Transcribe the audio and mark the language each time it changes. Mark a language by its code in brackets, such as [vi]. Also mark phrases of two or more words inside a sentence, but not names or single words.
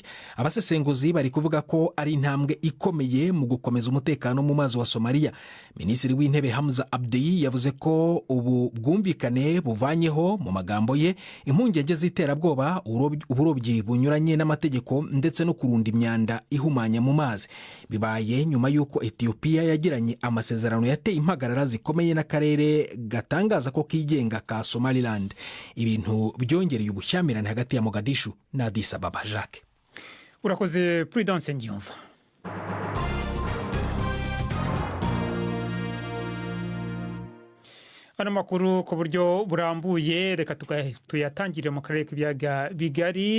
[rw] Abasesenguzi bari kuvuga ko ari intambwe ikomeye mu gukomeza umutekano mu mazi wa Somalia. Minisitiri w'Intebe Hamza Abdi yavuze ko ubu bwumvikane buvanyeho mu magambo ye impungenge z'iterabwoba, uburobyi bunyuranye n'amategeko ndetse no imyanda ihumanya mu mazi. Bibaye nyuma y'uko Ethiopia yagiranye amasezerano yateye impagarara zikomeye n'akarere gatangaza ko kigenga ka Somaliland. Ibintu byongereye ubushyamirane hagati ya Mogadishu na Addis Ababa. Jacques urakoze Prudence Ngiyumva. Ano makuru ku buryo burambuye reka tuyatangire mu karere k'ibiyaga bigari.